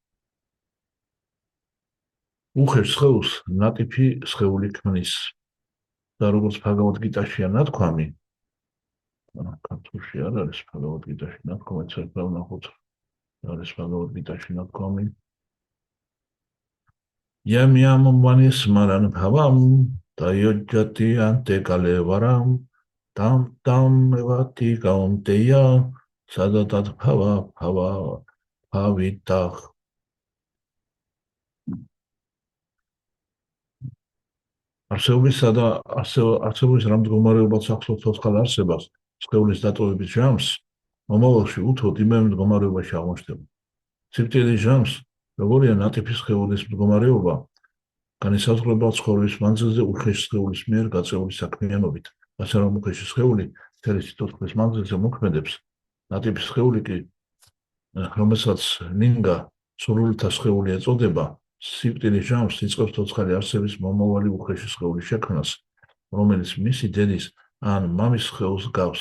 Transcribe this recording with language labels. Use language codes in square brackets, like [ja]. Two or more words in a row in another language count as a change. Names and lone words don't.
[ka] უხეშ სხეულს ნატიფი სხეული ქმნის და როგორც ბაგავად გიტაშია ნათქვამი, ქართულში არ არის ბაგავად გიტაში ნათქვამი, ცერფელ ნახოთ არის ბაგავად გიტაში ნათქვამი. [sa] यं मनिस् स्मरन् भावं त्यजति अन्ते कलेवरम् तम् एवैति कौन्तेय सदा तद् भावितः. [ka] არსებობისა და არსებობის რამდგომარეობაც ახსოვს ცოცხალ არსებას, სხეულის დატოვების ჟამს, მომავალში უთოდ იმავე მდგომარეობაში აღმოჩნდება. სიკვდილის ჟამს, როგორია ნატიფი სხეულის მდგომარეობა, განისაზღვრება ცხოვრების მანძილზე უხეში სხეულის მიერ გაწეული საქმიანობით, ასე რომ უხეში სხეული მთელი სიცოცხლის მანძილზე მოქმედებს, ნატიფი სხეული კი, რომელსაც ლინგა სურვილთა სხეული ეწოდება, სიკვდილის ჟამს იწყებს ცოცხალი არსების მომავალი უხეში სხეულის შექმნას, რომელიც მისი დედის ან მამის სხეულს გავს.